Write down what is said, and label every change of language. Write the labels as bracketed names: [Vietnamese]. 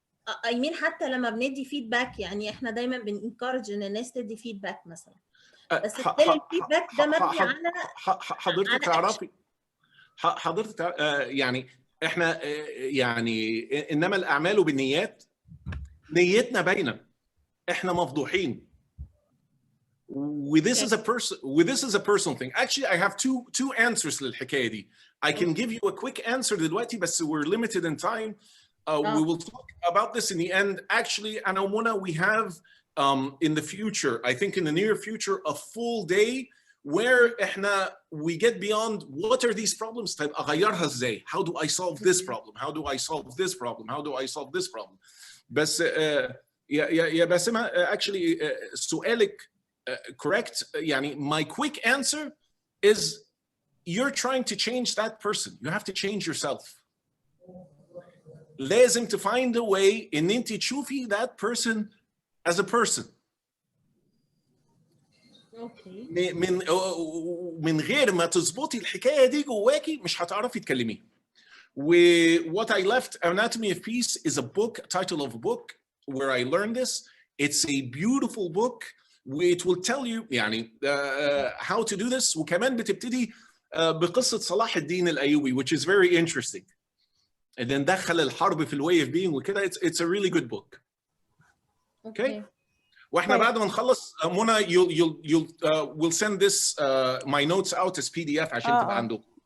[English] I mean [Arabic] حتى لما بندي فيدباك يعني احنا دايما بنencourage ان الناس تدي فيدباك مثلا, بس الفيدباك ده مبني على حضرتك تعرفي حضرتك يعني احنا يعني انما الاعمال بالنيات, نيتنا باينه, احنا مفضوحين. [English] This is a personal thing. Actually, I have two answers [Arabic] للحكايه دي. [English] I can give you a quick answer [Arabic] دلوقتي بس [English] we're limited in time. We will talk about this in the end. Actually, [Arabic] أنا ومنى, [English] we have in the future, I think in the near future, a full day where we get beyond what are these problems. [Arabic] طيب أغيرها إزاي? [English] How do I solve this problem? How do I solve this problem? How do I solve this problem? [Arabic] بس يا باسمة, actually سؤالك correct. [English] يعني my quick answer is you're trying to change that person. You have to change yourself. [Arabic] لازم [English] to find a way [Arabic] ان انت تشوفي [English] that person as a person. Okay. [Arabic] من غير ما تظبطي الحكايه دي جواكي مش هتعرفي تكلميه. [English] What I left, Anatomy of Peace, is a book, title of a book where I learned this. It's a beautiful book. It will tell you يعني how to do this. [Arabic] وكمان بتبتدي بقصة صلاح الدين الأيوبي, [English] which is very interesting. And then [Arabic] دخل الحرب في [English] way of being وكده. It's a really good book. Okay. [Arabic] واحنا بعد ما نخلص منى [English] we'll send this my notes out as PDF [Arabic] عشان تبقى عندكم.